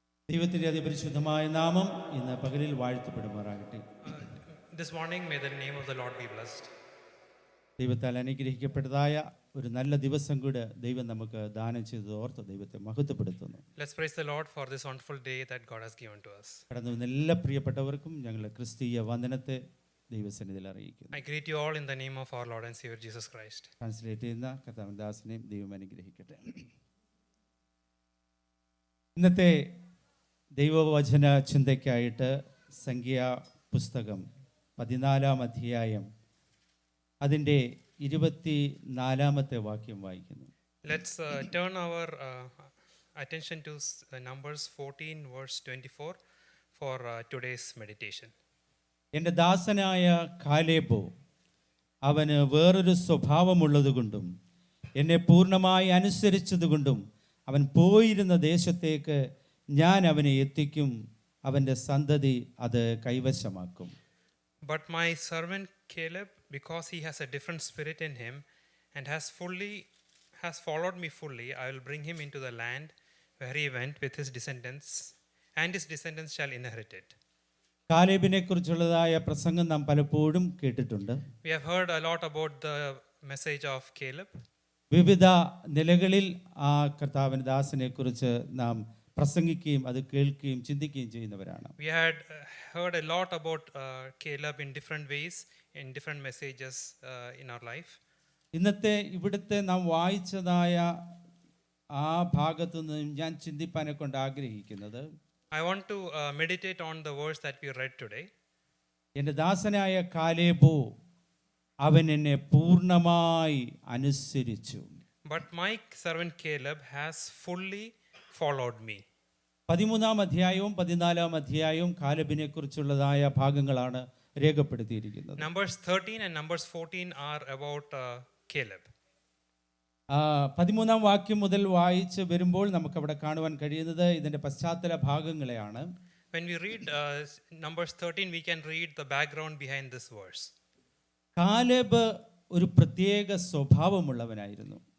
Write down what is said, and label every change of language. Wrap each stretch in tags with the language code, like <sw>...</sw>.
<ml>ദൈവത്തിൻ്റെ അതിപരിശുദ്ധമായ നാമം ഇന്ന് പകലിൽ വാഴ്ത്തപ്പെടുമാറാകട്ടെ.</ml> <en>This morning, may the name of the Lord be blessed.</en> <ml>ദൈവത്താൽ അനുഗ്രഹിക്കപ്പെട്ടതായ ഒരു നല്ല ദിവസം കൂടെ ദൈവം നമുക്ക് ദാനം ചെയ്തത് ഓർത്ത് ദൈവത്തെ മഹത്വപ്പെടുത്തുന്നു.</ml> <en>Let's praise the Lord for this wonderful day that God has given to us.</en> <ml>കടന്നു വന്ന എല്ലാ പ്രിയപ്പെട്ടവർക്കും ഞങ്ങളുടെ ക്രിസ്തീയ വന്ദനത്തെ ദൈവസന്നിധിയിൽ അറിയിക്കുന്നു.</ml> <en>I greet you all in the name of our Lord and Savior Jesus Christ.</en> <ml>Translate ചെയ്യുന്ന കർത്താവ് ദാസിനെയും ദൈവം അനുഗ്രഹിക്കട്ടെ. ഇന്നത്തെ ദൈവവചന ചിന്തയ്ക്കായിട്ട് സംഖ്യാ പുസ്തകം 14-ാം അധ്യായം അതിൻ്റെ 24-ാമത്തെ വാക്യം വായിക്കുന്നു.</ml> <en>Let's turn our attention to Numbers 14 verse 24 for today's meditation.</en> <ml>എൻ്റെ ദാസനായ കാലേബോ അവന് വേറൊരു സ്വഭാവമുള്ളതുകൊണ്ടും എന്നെ പൂർണ്ണമായി അനുസരിച്ചതുകൊണ്ടും അവൻ പോയിരുന്ന ദേശത്തേക്ക് ഞാൻ അവനെ എത്തിക്കും, അവൻ്റെ സന്തതി അത് കൈവശമാക്കും.</ml> <en>But my servant Caleb, because he has a different spirit in him and has followed me fully, I will bring him into the land where he went with his descendants, and his descendants shall inherit it.</en> <ml>കാലേബിനെ കുറിച്ചുള്ളതായ പ്രസംഗം നാം പലപ്പോഴും കേട്ടിട്ടുണ്ട്.</ml> <en>We have heard a lot about the message of Caleb.</en> <ml>വിവിധ നിലകളിൽ ആ കർത്താവിൻ്റെ ദാസനെ കുറിച്ച് നാം പ്രസംഗിക്കുകയും അത് കേൾക്കുകയും ചിന്തിക്കുകയും ചെയ്യുന്നവരാണ്.</ml> <en>We had heard a lot about Caleb in different ways, in different messages in our life.</en> <ml>ഇന്നത്തെ ഇവിടുത്തെ നാം വായിച്ചതായ ആ ഭാഗത്തു നിന്നും ഞാൻ ചിന്തിപ്പാനെ കൊണ്ട് ആഗ്രഹിക്കുന്നത്,</ml> <en>I want to meditate on the verse that we read today.</en> <ml>എൻ്റെ ദാസനായ കാലേബോ അവൻ എന്നെ പൂർണ്ണമായി അനുസരിച്ചു.</ml> <en>But my servant Caleb has fully followed me.</en> <ml>13-ാം അധ്യായവും 14-ാം അധ്യായവും കാലേബിനെ കുറിച്ചുള്ളതായ ഭാഗങ്ങളാണ് രേഖപ്പെടുത്തിയിരിക്കുന്നത്.</ml> <en>Numbers 13 and Numbers 14 are about Caleb.</en> <ml>13-ാം വാക്യം മുതൽ വായിച്ച് വരുമ്പോൾ നമുക്കവിടെ കാണുവാൻ കഴിയുന്നത് ഇതിൻ്റെ പശ്ചാത്തല ഭാഗങ്ങളെയാണ്.</ml> <en>When we read Numbers 13, we can read the background behind this verse.</en> <ml>Caleb ഒരു പ്രത്യേക സ്വഭാവമുള്ളവനായിരുന്നു.</ml>